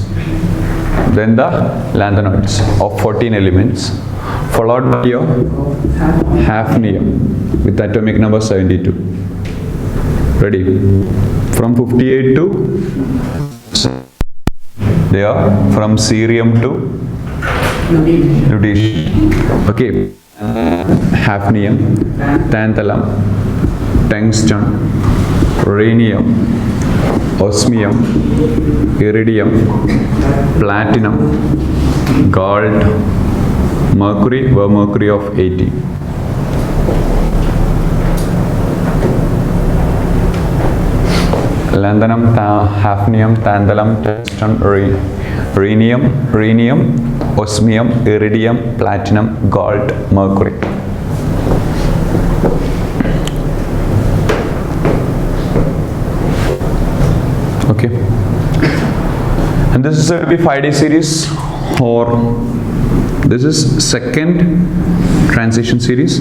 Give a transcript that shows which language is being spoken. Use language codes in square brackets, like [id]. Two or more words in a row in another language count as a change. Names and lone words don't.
[en] Then the lanthanoids of 14 elements, followed by your hafnium with atomic number 72. Ready? From 58 to they are from cerium to lutetium. Okay. Hafnium, tantalum, tungsten, rhenium, osmium, iridium, platinum, gold, mercury, were mercury of 80. Lanthanum, hafnium, tantalum, tungsten, rhenium, osmium, iridium, platinum, gold, mercury. Okay. And this is a 5D series, or this is second transition series.